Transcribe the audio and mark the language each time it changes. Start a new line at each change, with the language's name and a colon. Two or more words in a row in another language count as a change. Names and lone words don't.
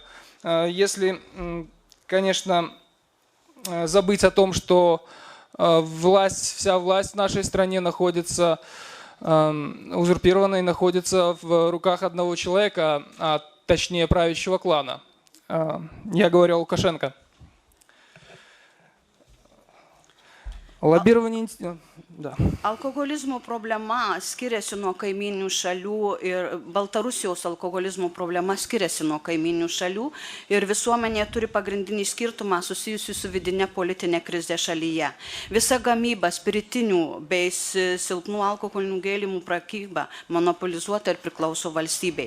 Russian: Если, конечно, забыть о том, что вся власть в нашей стране находится узурпирована и находится в руках одного человека, а точнее правящего клана. Я говорю о Лукашенко. Lobирование, да.
Lithuanian: Alkoholizmo problema skiriasi nuo kaiminių šalių ir Baltarusijos alkoholizmo problema skiriasi nuo kaiminių šalių ir visuomenė turi pagrindinį skirtumą susijusiu su vidinė politinė krize šalyje. Visa gamyba, spiritinių bei silpnų alkoholinių gėrimų prekyba monopolizuota ir priklauso valstybei.